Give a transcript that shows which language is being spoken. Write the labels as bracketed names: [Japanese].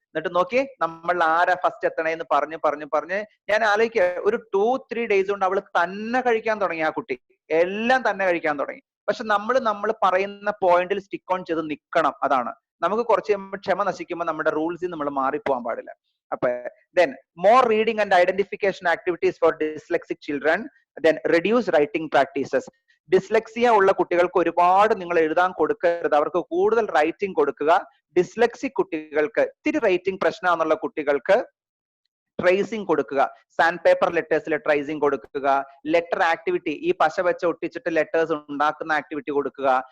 [Malayalam] എന്നിട്ട് നോക്കി നമ്മൾ ആരാ ഫസ്റ്റ് എത്തണേന്ന് പറഞ്ഞ് ഞാൻ ആലോചിക്കുക, ഒരു 2-3 ഡേയ്സ് കൊണ്ട് അവള് തന്നെ കഴിക്കാൻ തുടങ്ങി. ആ കുട്ടി എല്ലാം തന്നെ കഴിക്കാൻ തുടങ്ങി. പക്ഷെ നമ്മൾ പറയുന്ന പോയിന്റിൽ സ്റ്റിക്ക് ഓൺ ചെയ്ത് നിൽക്കണം. അതാണ് നമുക്ക് കുറച്ച് ക്ഷമ നശിക്കുമ്പോൾ നമ്മുടെ റൂൾസിൽ നമ്മൾ മാറിപ്പോകാൻ പാടില്ല. [English] അപ്പൊ then more reading and identification activities for dyslexic children, then reduce writing practices. [Malayalam] Dyslexia ഉള്ള കുട്ടികൾക്ക് ഒരുപാട് നിങ്ങൾ എഴുതാൻ കൊടുക്കരുത്, അവർക്ക് കൂടുതൽ റൈറ്റിംഗ് കൊടുക്കുക. ഡിസ്ലെക്സിക് കുട്ടികൾക്ക് ഇത്തിരി റൈറ്റിംഗ് പ്രശ്നമാണെന്നുള്ള കുട്ടികൾക്ക് ട്രേസിംഗ് കൊടുക്കുക. സാൻഡ് പേപ്പർ ലെറ്റേഴ്സിൽ ട്രേസിംഗ് കൊടുക്കുക. ലെറ്റർ ആക്ടിവിറ്റി, ഈ പശ വെച്ച് ഒട്ടിച്ചിട്ട് ലെറ്റേഴ്സ് ഉണ്ടാക്കുന്ന ആക്ടിവിറ്റി കൊടുക്കുക.